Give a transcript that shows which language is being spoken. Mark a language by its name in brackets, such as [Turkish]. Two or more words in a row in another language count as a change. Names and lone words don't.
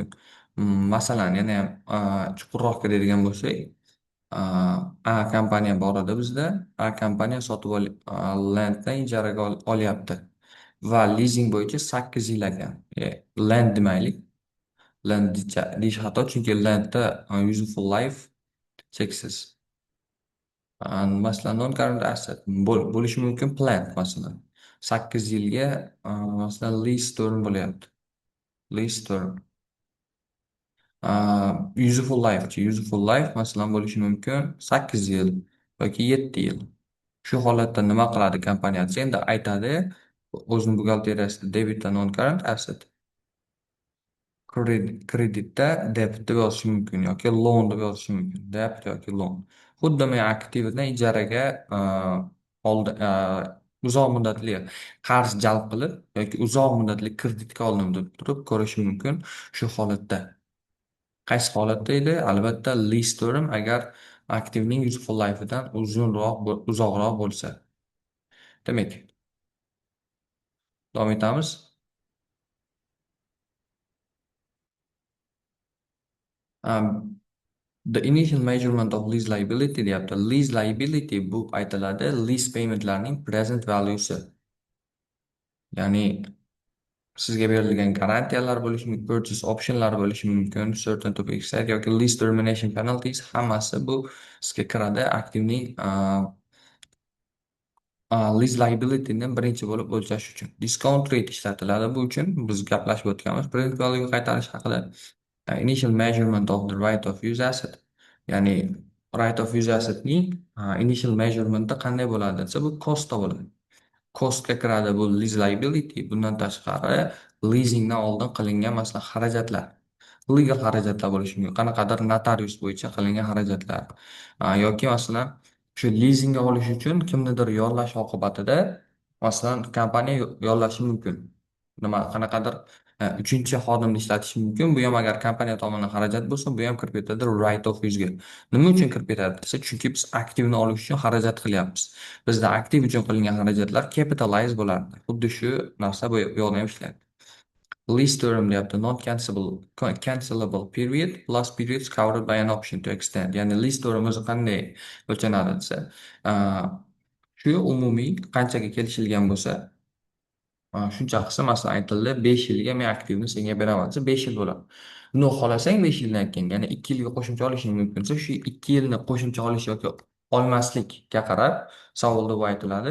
[Uzbek] Masalan, yana ham chuqurroq kiradigan bo'lsak, A kompaniya bor edi bizda. A kompaniya sotib landni ijaraga olyapti va lizing bo'yicha 8 yil ekan. Land demaylik. Land deyish xato, chunki landda [English] useful life [Uzbek] cheksiz. Masalan, [English] non-current asset [Uzbek] bo'lishi mumkin plant, masalan. 8 yilga masalan [English] lease term [Uzbek] bo'lyapti. [English] Lease term. Useful life useful life [Uzbek] masalan bo'lishi mumkin 8 yil yoki 7 yil. Shu holatda nima qiladi kompaniya desa, endi aytadi o'zini buxgalteriyasida debit va [English] non-current asset. [Uzbek] Kreditda debit deb yozishi mumkin yoki loan deb yozishi mumkin. Debit yoki loan. Xuddi men aktivni ijaraga oldi uzoq muddatli qarz jalb qilib yoki uzoq muddatli kreditga oldim deb turib ko'rish mumkin shu holatda. Qaysi holatda edi? Albatta [English] lease term [Uzbek] agar aktivning [English] useful life'idan [Uzbek] uzoqroq bo'lsa. Demak, davom etamiz. [English] The initial measurement of lease liability deyapti. Lease liability [Uzbek] bu aytiladi [English] lease paymentlarning present value'si. [Uzbek] Ya'ni Sizga berilgan garantiyalar bo'lishi mumkin, [English] purchase optionlar [Uzbek] bo'lishi mumkin, [English] certain to be exact [Uzbek] yoki [English] lease termination penalties, [Uzbek] hammasi bu sizga kiradi aktivning [English] lease liability'ni [Uzbek] birinchi bo'lib o'lchash uchun. [English] Discount rate [Uzbek] ishlatiladi bu uchun. Biz gaplashib o'tganmiz [English] print value [Uzbek] qaytarish haqida. [English] Initial measurement of the right of use asset. [Uzbek] Ya'ni [English] right of use assetning initial measurement'i [Uzbek] qanday bo'ladi desa, bu costda bo'ladi. Costga kiradi bu [English] lease liability. [Uzbek] Bundan tashqari leasingdan oldin qilingan masalan xarajatlar, legal xarajatlar bo'lishi mumkin. Qanaqadir notarius bo'yicha qilingan xarajatlar. Yoki masalan shu lizingga olish uchun kimnidir yollash oqibatida masalan kompaniya yollashi mumkin. Qanaqadir uchinchi xodimni ishlatishi mumkin. Bu ham agar kompaniya tomonidan xarajat bo'lsa, bu ham kirib ketadi [English] right of use'ga. [Uzbek] Nima uchun kirib ketadi desa, chunki biz aktivni olish uchun xarajat qilyapmiz. Bizda aktiv uchun qilingan xarajatlar capitalize bo'lardi. Xuddi shu narsa bu yoqda ham ishlaydi. [English] Lease term deyapti, cancelable period plus periods covered by an option to extend. [Uzbek] Ya'ni [English] lease term [Uzbek] o'zi qanday o'lchanadi desa, shu umumiy qanchaga kelishilgan bo'lsa, shuncha qilsa masalan aytildi 5 yilga men aktivni senga beraman desa 5 yil bo'ladi. No xohlasang 5 yildan keyin, ya'ni 2 yilga qo'shimcha olishing mumkin desa, shu 2 yilni qo'shimcha olish yoki olmaslikka qarab savolda bu aytiladi.